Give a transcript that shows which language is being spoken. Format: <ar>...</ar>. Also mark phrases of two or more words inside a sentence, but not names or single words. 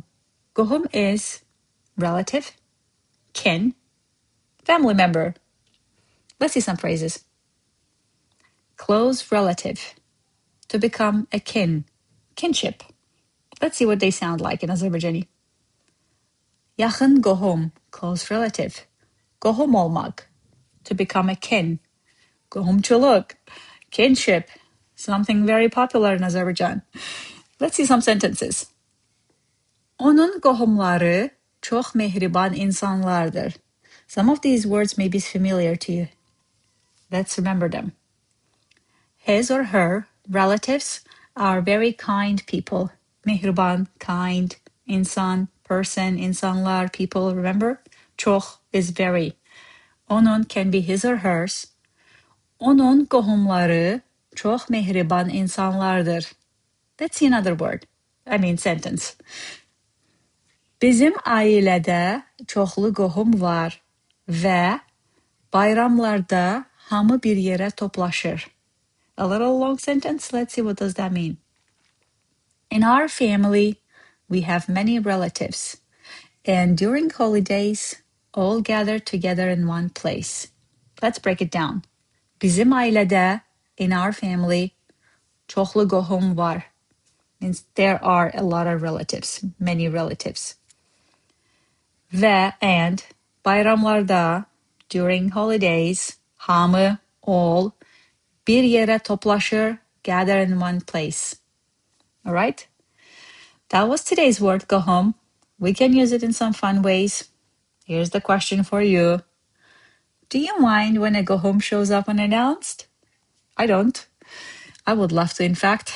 <en>QOHUM is relative, kin, family member. Let's see some phrases. Close relative, to become a kin, kinship. Let's see what they sound like in Azerbaijani.</en> <az>Yaxın QOHUM,</az> <en>close relative.</en> <az>QOHUM olmaq,</az> <en>to become a kin. QOHUMçuluq, kinship, something very popular in Azerbaijan. Let's see some sentences.</en> <az>Onun QOHUMları çox mehriban insanlardır.</az> <en>Some of these words may be familiar to you. Let's remember them. His or her relatives are very kind people. Mehriban, kind, insan, person, insanlar, people, remember? Çox is very. Onun can be his or hers.</en> <az>Onun QOHUMları çox mehriban insanlardır.</az> <en>Let's see another word. Sentence.</en> <az>Bizim ailədə çoxlu qohum var və bayramlarda hamı bir yerə toplaşır.</az> <en>A little long sentence. Let's see what does that mean. In our family, we have many relatives, and during holidays, all gather together in one place. Let's break it down.</en> <az>Bizim ailədə,</az> <en>in our family,</en> <az>çoxlu qohum var.</az> <en>Means there are a lot of relatives, many relatives. And bayramlarda, during holidays, hamı, all,</en> <az>bir yerə toplaşır,</az> <en>gather in one place. All right? That was today's word, QOHUM. We can use it in some fun ways. Here's the question for you. Do you mind when a QOHUM shows up unannounced? I don't. I would love to, in fact.</en>